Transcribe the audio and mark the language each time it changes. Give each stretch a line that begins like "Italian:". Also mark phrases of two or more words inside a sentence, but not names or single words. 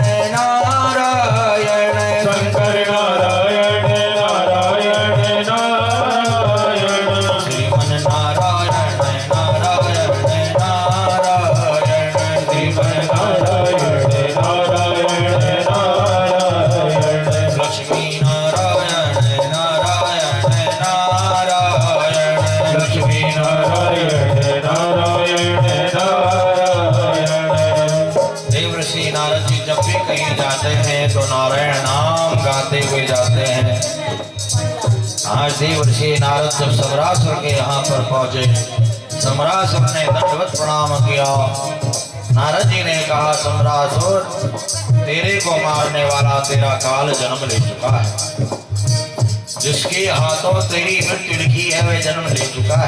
Hindi: नारायण, शंकर नारायण नारायण नारायण, श्रीमन नारायण नारायण नारायण, श्रीमन नारायण नारायण नारायण, लक्ष्मी नारायण नारायण नारायण, लक्ष्मी नारायण नारायण नारायण। देवर्षि नारद जी जब भी कहीं जाते हैं तो नारायण नाम गाते हुए जाते हैं। आज देवर्षि नारद जब सम्रासुर के यहाँ पर पहुंचे, सम्रासुर ने दंडवत प्रणाम किया। नारद जी ने कहा, सम्रासुर, तेरे को मारने वाला तेरा काल जन्म ले चुका है, जिसके हाथों तेरी मृत्यु लिखी है वे जन्म ले चुका है।